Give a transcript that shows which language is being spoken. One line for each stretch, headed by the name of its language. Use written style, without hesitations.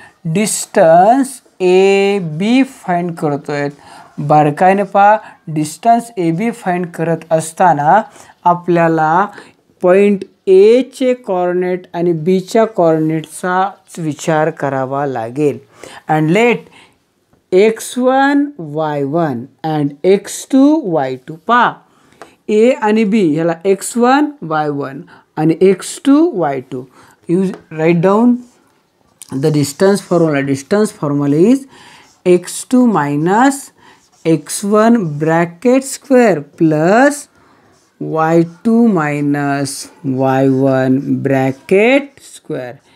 Marathi: Distance A B find करतोय. बारकाईने पहा डिस्टन्स ए बी फाइंड करत असताना आपल्याला पॉइंट ए चे कॉर्डिनेट आणि बी च्या कॉर्डिनेटचा विचार करावा लागेल.
English: And let x1 y1 and x2 y2.
Marathi: पहा ए आणि बी ह्याला x1 y1 आणि x2 y2.
English: Use write down the distance formula. Distance formula is x2 minus x1 bracket square plus y2 minus y1 bracket square.